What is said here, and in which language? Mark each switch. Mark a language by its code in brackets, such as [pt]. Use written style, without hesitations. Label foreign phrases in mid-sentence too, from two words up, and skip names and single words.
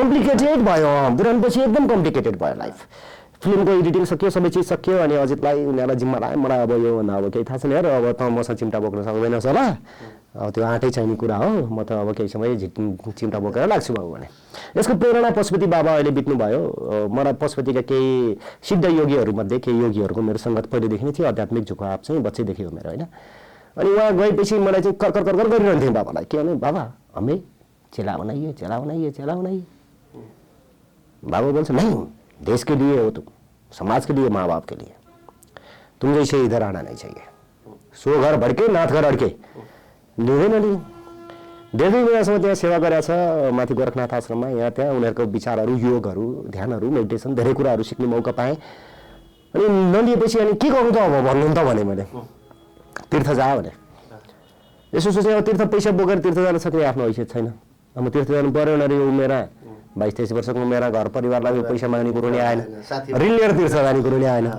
[ne] कम्प्लिकेटेड भयो बुरानपछि एकदम कम्प्लिकेटेड भयो लाइफ फिल्मको एडिटिङ सक्यो, सबै चिज सक्यो, अनि अजितलाई उनीहरूलाई जिम्मा लाग्यो मलाई अब यो भन्दा अब केही थाहा छैन यार, अब त मसँग चिम्टा बोक्न सक्दैनस् होला, अब त्यो आँटै चाहिने कुरा हो, म त अब केही समय चिम्टा बोकेर लाग्छु बाबु भने। यसको प्रेरणा पशुपति बाबा अहिले बित्नुभयो। मलाई पशुपतिका केही सिद्ध योगीहरूमध्ये केही योगीहरूको मेरो सङ्गत पहिलेदेखि नै थियो, आध्यात्मिक झुकाव चाहिँ बच्चैदेखि हो मेरो होइन। अनि उहाँ गएपछि मलाई चाहिँ कर गरिरहन्थेँ बाबालाई, के भने बाबा [hi] हमें चेला बनाइए, चेला बनाइए, चेला बनाइए। बाबा बोल्छ नहीं, देश के लिए हो तुम, समाज के लिए, माँ बाप के लिए, तुम जैसे इधर आना नहीं चाहिए। [ne] सो घर भड्के नाथ घर अड्के, लिँदैन नि। धेरै बेलासम्म त्यहाँ सेवा गरेको छ माथि गोरखनाथ आश्रममा। यहाँ त्यहाँ उनीहरूको विचारहरू, योगहरू, ध्यानहरू, मेडिटेसन धेरै कुराहरू सिक्ने मौका पाएँ। अनि नलिएपछि अनि के गर्नु त अब भन्नु त भने मैले तीर्थ जा भने। यसो सोचेँ अब तीर्थ पैसा बोकेर तीर्थ जान सक्ने आफ्नो हैसियत छैन, अब तिर्थ जानु पऱ्यो उनीहरू उमेरा 22-23 वर्षको मेरा घर परिवारलाई पैसा माग्ने कुरो नै आएन, ऋण लिएर तीर्थ जाने कुरो नै आएन।